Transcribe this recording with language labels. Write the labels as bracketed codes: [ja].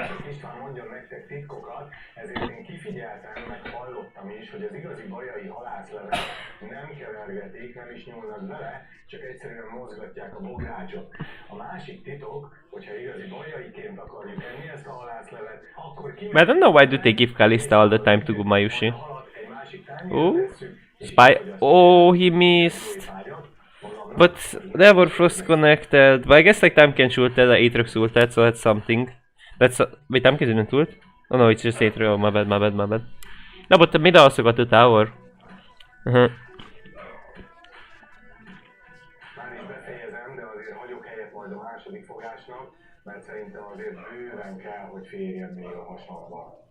[hu] István mondja nektek titkokat, ezért én kifigyeltem, meg hallottam is, hogy az igazi bajai halászlevet nem kevergetik, nem is nyúlnak bele, csak egyszerűen mozgatják a bográcsot. A másik titok, hogyha igazi bajaiként akarjuk enni ezt a halászlevet, akkor [en] I don't know why do they give Kalista all the time to go Mayushi. Oh, Spy. Oh, he missed. But never frost connected. But I guess like Tahm Kench ulted, Aatrox ulted, so that's something. That's wait, Tahm Kench didn't ult? Oh no, it's just Aatrox. Oh, my bad. No, but the mid also got to tower. [hu] Már is befejezem, de azért hagyok helyet majd a második fogásnak, mert szerintem azért bőven kell, hogy férjen még a hasonlóan.